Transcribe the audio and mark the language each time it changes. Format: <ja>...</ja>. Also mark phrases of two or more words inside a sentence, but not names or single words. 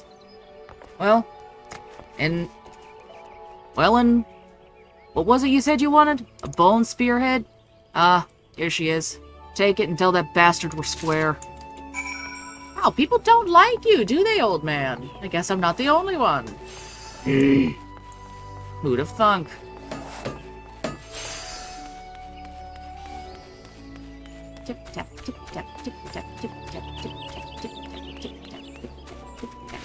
<en>Well, what was it you said you wanted? A bone spearhead? Here she is. Take it and tell that bastard we're square. Wow, people don't like you, do they, old man? I guess I'm not the only one. Who'd have thunk? Tip-tap, tip-tap, tip-tap, tip-tap, tip-tap, tip-tap, tip-tap, tip-tap, tip-tap.</en>